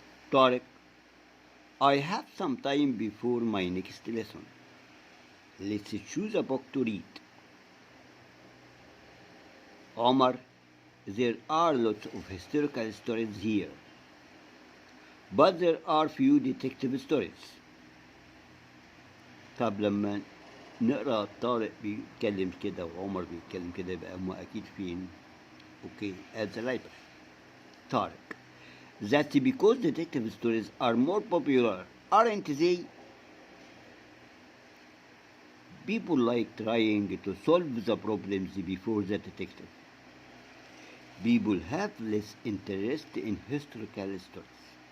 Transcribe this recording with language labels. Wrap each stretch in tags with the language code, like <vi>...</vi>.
<en>Tariq, I have some time before my next lesson. Let's choose a book to read. Omar, there are lots of historical stories here, but there are few detective stories.</en> <ar>طب لما نقرأ طارق بيتكلم كده وعمر بيتكلم كده يبقى هما أكيد فين؟</ar> <en>Okay, as the writer. Tariq. That's because detective stories are more popular, aren't they? People like trying to solve the problems before the detective. People have less interest in historical stories.</en>